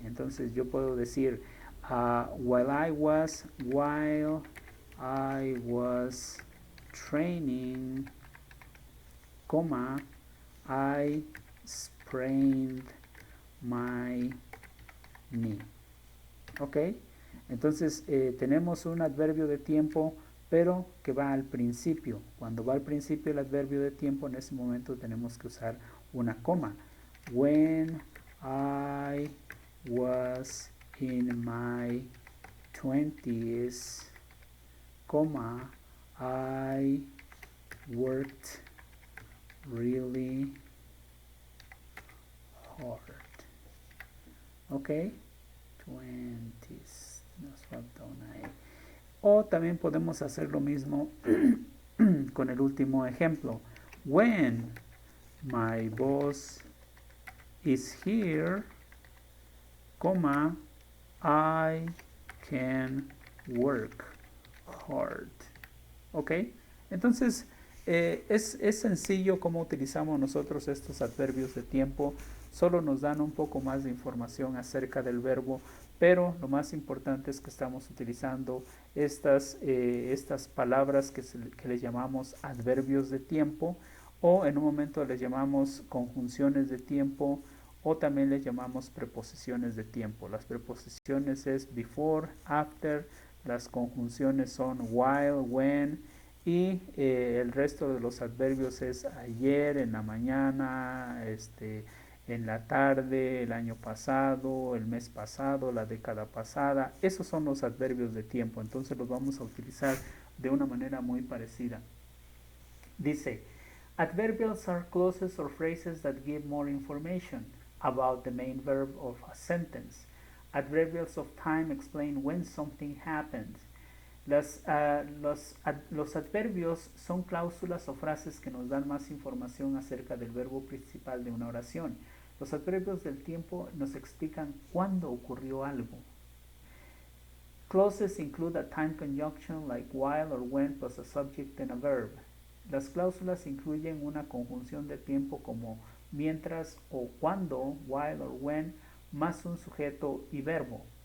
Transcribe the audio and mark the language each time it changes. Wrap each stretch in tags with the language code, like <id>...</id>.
<es>Entonces yo puedo decir</es> <en>while I was training, coma, I sprained my knee. ¿Ok?</en> <es>Entonces tenemos un adverbio de tiempo, pero que va al principio. Cuando va al principio el adverbio de tiempo, en ese momento tenemos que usar una coma.</es> <en>When I was in my 20s, comma, I worked really hard.</en> <es>Ok, 20s, nos falta una E. O también podemos hacer lo mismo con el último ejemplo.</es> <en>When my boss is here, comma, I can work hard. ¿Ok?</en> <es>Entonces, es sencillo cómo utilizamos nosotros estos adverbios de tiempo. Solo nos dan un poco más de información acerca del verbo, pero lo más importante es que estamos utilizando estas palabras que les llamamos adverbios de tiempo, o en un momento les llamamos conjunciones de tiempo, o también les llamamos preposiciones de tiempo. Las preposiciones es before, after, las conjunciones son while, when, y el resto de los adverbios es ayer, en la mañana, en la tarde, el año pasado, el mes pasado, la década pasada. Esos son los adverbios de tiempo, entonces los vamos a utilizar de una manera muy parecida.</es> <en>Dice, adverbials are clauses or phrases that give more information about the main verb of a sentence. Adverbials of time explain when something happened.</en> <es>Los adverbios son cláusulas o frases que nos dan más información acerca del verbo principal de una oración. Los adverbios del tiempo nos explican cuándo ocurrió algo.</es> <en>Clauses include a time conjunction like while or when plus a subject and a verb.</en> <es>Las cláusulas incluyen una conjunción de tiempo como mientras o cuando,</es> <en>while or when,</en> <es>más un sujeto y verbo.</es>